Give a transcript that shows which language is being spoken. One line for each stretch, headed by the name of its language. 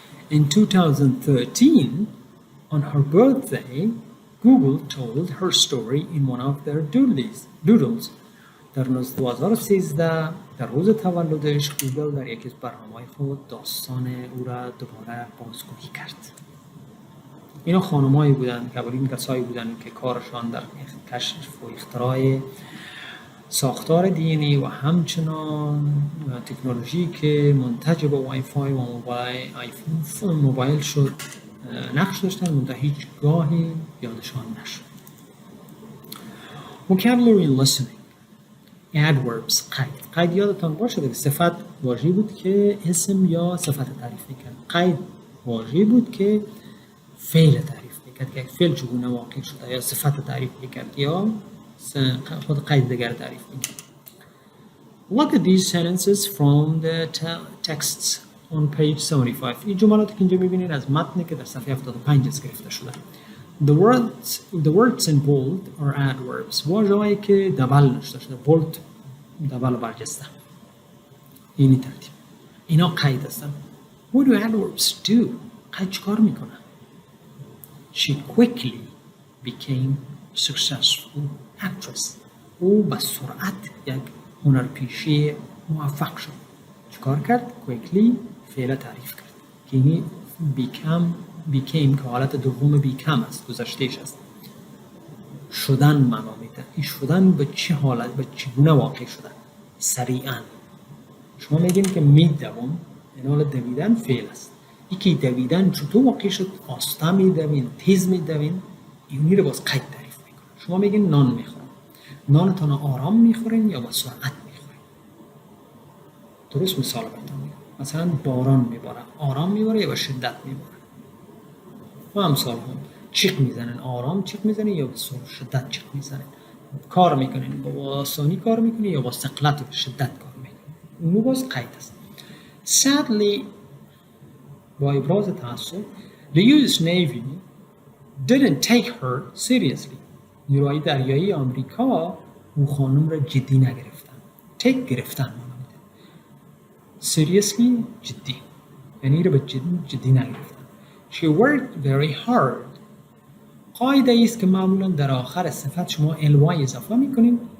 English: In 2013, on her birthday, Google told her story in one of their doodles.
Persian: در 2013 در روز تولدش گوگل در یکی از برنامه‌های خود داستان او را دوباره بازگویی کرد. اینا خانمایی بودند که اولین کسایی بودند که کارشان در کشف و اختراع ساختار دی ان ای و همچنان تکنولوژی که منتج به وای فای و موبایل شد نقش داشتن، منتها هیچ گاهی یادشان نشد.
English: Vocabulary listening. Adverbs.
Persian: قید یادتان باشه که صفت واژه‌ای بود که اسم یا صفت تعریف می‌کرد. قید واژه‌ای بود که فعل تعریف می‌کرد که فعل چگونه واقع شده یا صفت تعریف می‌کرد یا خود قید دیگر تعریف می‌کرد.
English: Look at these sentences from the texts on page 75.
Persian: این جملاتی که اینجا می‌بینید از متنی که در صفحه 75 گرفته شده.
English: The words in bold are adverbs.
Persian: واژه‌هایی که دبل نشده شده. bold دبل برجسته. اینی ترتیب. اینا قید هستن.
English: What do adverbs do?
Persian: قید چیکار میکنن؟
English: She quickly became successful actress.
Persian: او به سرعت یک هنرپیشه موفق شد. چیکار کرد؟ Quickly فعل تعریف کرد. که اینی became که حالت دوم become است، گذشتهش است. شدن معنا میده. این شدن به چه حالت، به چگونه واقع شدن؟ سریعا. شما میگین که میدوم، این حال دویدن فعل است. این که دویدن چطور واقع شد؟ آستا میدوین، تیز میدوین، اینی رو باز قید تعریف میکنه. شما میگین نان میخورم. نانتان آرام میخورین یا با سرعت میخورین؟ درست مثال براتون میگم. مثلا باران میباره، آرام میباره یا با شدت میباره؟ و امثال هم چیق میزنن، آرام چیق میزنن یا با شدت چیق میزنن. کار میکنن با آسانی کار میکنن یا با ثقلت و شدت کار میکنن. اونو باز قید است.
English: Sadly,
Persian: با ابراز تأسف
English: the US Navy didn't take her seriously.
Persian: نیروهای دریایی آمریکا اون خانم را جدی نگرفتن. take گرفتن معنی میده. seriously جدی، یعنی رو به جدی نگرفتن.
English: She worked very hard.
Persian: قاعده است که معمولا در آخر صفت شما ly اضافه میکنیم.